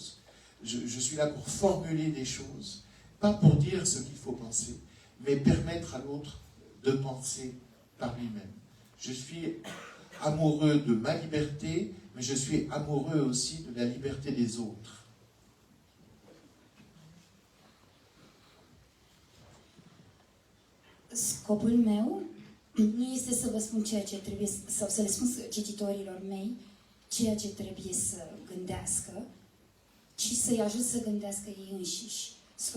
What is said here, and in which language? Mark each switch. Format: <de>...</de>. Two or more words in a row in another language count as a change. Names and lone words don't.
<fr>Je suis là pour formuler des choses, pas pour dire ce qu'il faut penser, mais permettre à l'autre de penser par lui-même. Je suis amoureux de ma liberté, mais je suis amoureux aussi de la liberté des autres.</fr> <ro>Scopul meu nu este să vă spun ceea ce trebuie, sau să le spun cititorilor mei ceea ce trebuie să gândească, ci să-i ajut să gândească ei înșiși.</ro>